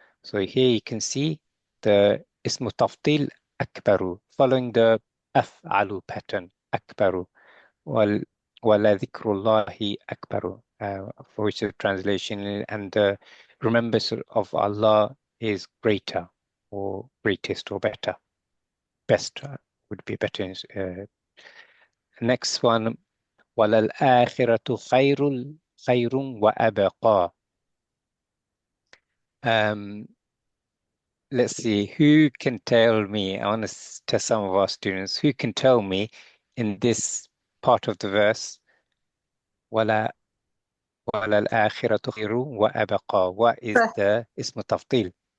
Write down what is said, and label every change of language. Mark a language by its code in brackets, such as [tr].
[en] So here you can see the اسم تفضيل أكبر following the أفعل pattern أكبر. [ar] ولذكر الله أكبر, [en] for which the translation and the remembrance of Allah is greater or greatest or better. Best would be better. Next one, [ar] وَلَلْآخِرَةُ خَيْرٌ وَأَبْقَى. [en] Let's see, who can tell me, I want to test some of our students, who can tell me in this part of the verse, [ar] وَلَلْآخِرَةُ خَيْرٌ وَأَبْقَى, [en] what is the اسم تفضيل?